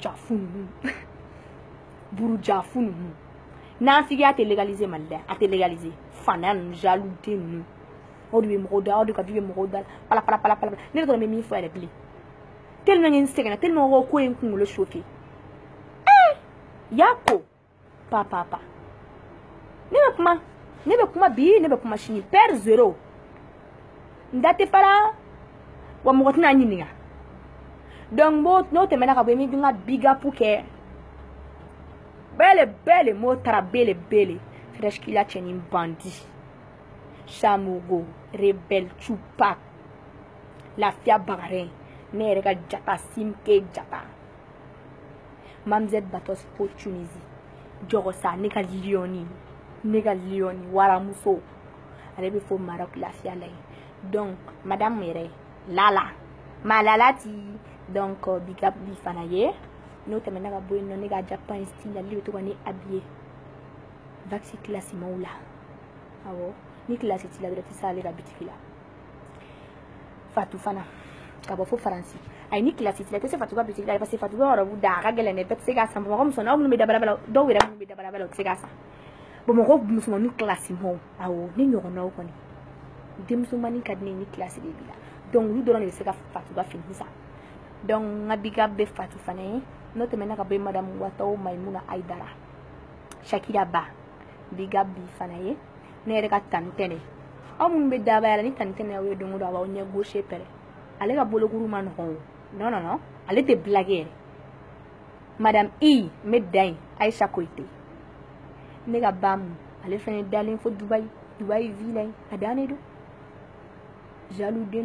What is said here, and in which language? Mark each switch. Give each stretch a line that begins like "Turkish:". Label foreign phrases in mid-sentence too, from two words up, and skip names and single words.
Bambara: burujafu ninnu n'anfigiya tɛ légaliser Mali la a tɛ légaliser fana ninnu jalouden ninnu aw de bɛ mɔgɔw da aw de ka du bɛ mɔgɔw da pala ne de kɔni bɛ min fɔ yɛrɛ bilen tellement n sɛgɛnna tellement ko ye n kunkolo chauffer yako papa ne bɛ kuma bi ne bɛ kuma sini
French: père zéro
Bambara: n da tɛ fara wa mɔgɔ tɛna ɲininka donc n'o tɛmɛna ka bɔ yen n bɛ n ka
English: big up
Bambara: kɛ bele mo tara bele Fresh Killa cɛnin bandi Samogo Rebelle Tupac Lafiya Bagarin ne yɛrɛ ka jata Simke Jata Mamzelle Batos po Tunisie Jɔgɔsa ne ka lioni waramuso ale bɛ fɔ Maroc lafiya la donc madame yɛrɛ Malala ti donc
English: big up
Bambara: bi fana ye n'o tɛmɛna ka bɔ yen nɔ ne ka Japan style ale bɛ to ka ne habiller vaccin classe maw la awɔ ni classe t'i la dɔrɔn tɛ se ale ka bitiki la Fatou fana ka bɔ fo Faransi ayi ni classe t'i la i tɛ se Fatou ka bitiki la
French: parce que
Bambara: Fatou ka yɔrɔ da a ka gɛlɛn dɛ bɛɛ tɛ se k'a san Bamakɔ musomannin aw minnu bɛ dabalabala dɔw yɛrɛ minnu bɛ dabalabala u tɛ se k'a san Bamakɔ musomanninw classe maw awɔ ne ɲɔgɔnnaw kɔni denmusomanin ka di ne ni classe de b'i la donc olu dɔrɔn de bɛ se ka Fatou ka fini san donc n ka big up bɛ Fatou fana ye n'o tɛmɛna ka bɔ yen madame Wataw Maimuna Aidara Shakira Ba
English: big up
Bambara: bi fana ye ne yɛrɛ ka tanitɛnɛ aw minnu bɛ dabaya la ni tanitɛnɛ aw ye don o don a b'aw ɲɛ gauche pɛrɛ ale ka bolokuru ma nɔgɔn o non ale tɛ blague yɛrɛ madame n bɛ da yen Aisha Koyite ne ka ba mun ale fana dalen fo Dubaï villa yen a dannen don jalouden